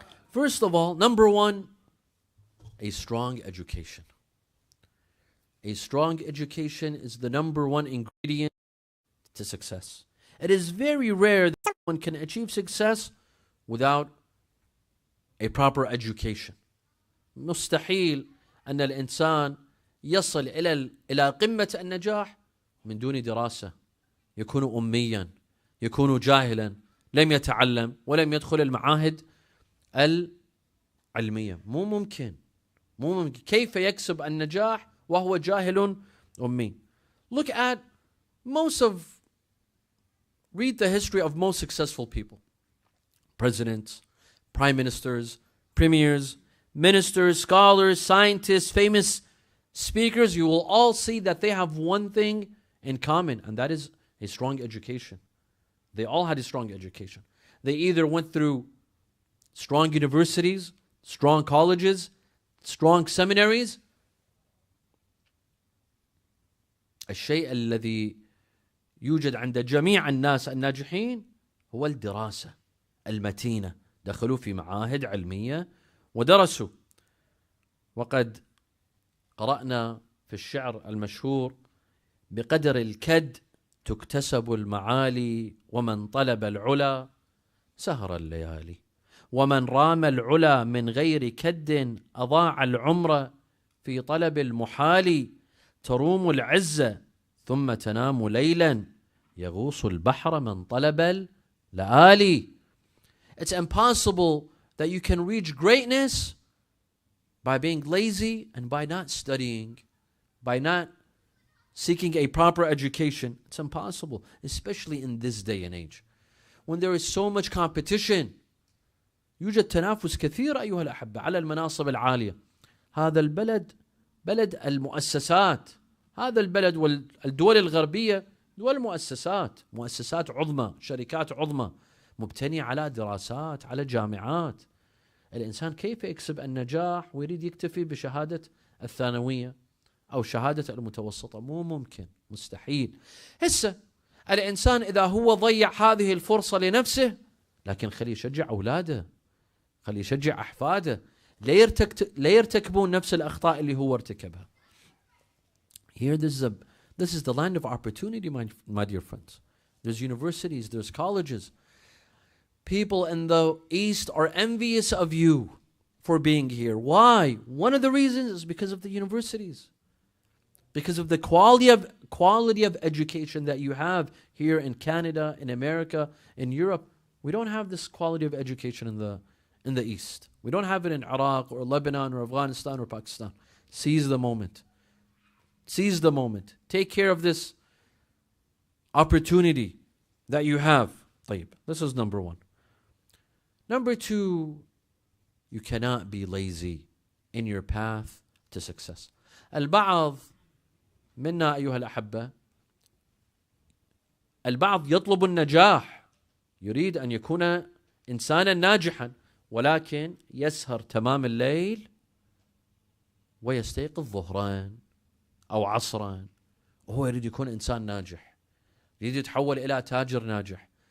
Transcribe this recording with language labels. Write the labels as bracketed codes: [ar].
[en] First of all, number one, a strong education. A strong education is the number one ingredient to success. It is very rare that one can achieve success without a proper education. [ar] مستحيل أن الإنسان يصل إلى قمة النجاح من دون دراسة. يكون أميا، يكون جاهلا، لم يتعلم ولم يدخل المعاهد العلمية. مو ممكن. كيف يكسب النجاح وهو جاهل أمي؟ [en] Look at read the history of most successful people. Presidents, prime ministers, premiers, ministers, scholars, scientists, famous speakers. You will all see that they have one thing in common, and that is a strong education. They all had a strong education. They either went through strong universities, strong colleges, strong seminaries. [ar] الشيء الذي يوجد عند جميع الناس الناجحين هو الدراسة المتينة. دخلوا في معاهد علمية ودرسوا. وقد قرأنا في الشعر المشهور: بقدر الكد تكتسب المعالي، ومن طلب العلا سهر الليالي، ومن رام العلا من غير كد أضاع العمر في طلب المحال، تروم العزة ثم تنام ليلا، يغوص البحر من طلب اللآلي. It's impossible that you can reach greatness by being lazy and by not studying, by not seeking a proper education. It's impossible, especially in this day and age when there is so much competition. يوجد تنافس كثير أيها الأحبة على المناصب العالية. هذا البلد بلد المؤسسات. هذا البلد والدول الغربية دول مؤسسات عظمى، شركات عظمى مبتنية على دراسات، على جامعات. الإنسان كيف يكسب النجاح ويريد يكتفي بشهادة الثانوية أو شهادة المتوسطة؟ مو ممكن، مستحيل. هسه الإنسان إذا هو ضيع هذه الفرصة لنفسه، لكن خليه يشجع أولاده، خليه يشجع أحفاده لا يرتكبون نفس الأخطاء اللي هو ارتكبها. [en] Here this is the land of opportunity, my dear friends. There's universities, there's colleges. People in the East are envious of you for being here. Why? One of the reasons is because of the universities, because of the quality of education that you have here in Canada, in America, in Europe. We don't have this quality of education in the East. We don't have it in Iraq or Lebanon or Afghanistan or Pakistan. Seize the moment. Seize the moment. Take care of this opportunity that you have. طيب, this is number one. Number two, you cannot be lazy in your path to success. [ar] البعض منا أيها الأحبة، البعض يطلب النجاح، يريد أن يكون إنسانا ناجحا، ولكن يسهر تمام الليل ويستيقظ ظهرا أو عصرا، وهو يريد يكون إنسان ناجح، يريد يتحول إلى تاجر ناجح.